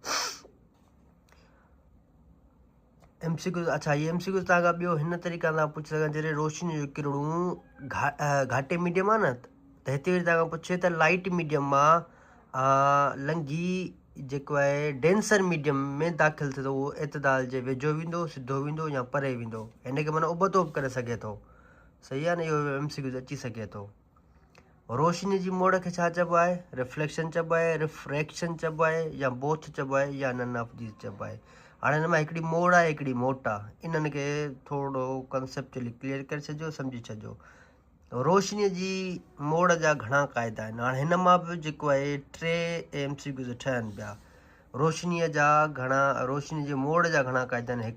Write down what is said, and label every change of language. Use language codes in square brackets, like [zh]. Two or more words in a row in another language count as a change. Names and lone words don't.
[sd] MCQ, अच्छा, ये MCQ तव्हांखां ॿियो हिन तरीक़े सां पुछी सघां, जॾहिं रोशनी जो किरणूं घाटे मीडियम आहे न, त हिते वरी तव्हांखां पुछे त [en] light medium [sd] मां लंघी जेको आहे [en] denser medium [sd] में दाख़िल थिए थो, उहो एतदाल जे वेझो वेंदो, सिधो वेंदो या परे वेंदो, हिन खे माना उबतोब करे सघे थो। सही आहे न, इहो MCQ अची सघे थो। रोशनी जी मोड़ खे छा चइबो आहे? रिफ्लेक्शन चइबो आहे, रिफ्रैक्शन चइबो आहे, या बोथ चइबो आहे, या [en] none of these [sd] चइबो आहे। हाणे हिन मां हिकिड़ी मोड़ आहे, हिकिड़ी मोट आहे, इन्हनि खे थोरो [en] conceptually clear [sd] करे छॾिजो, सम्झी छॾिजो। रोशनीअ जी मोड़ जा घणा क़ाइदा आहिनि। हाणे हिन मां बि जेको आहे 3 MCQ ठहनि पिया। रोशनीअ जा घणा, रोशनी जे मोड़ जा घणा क़ाइदा आहिनि?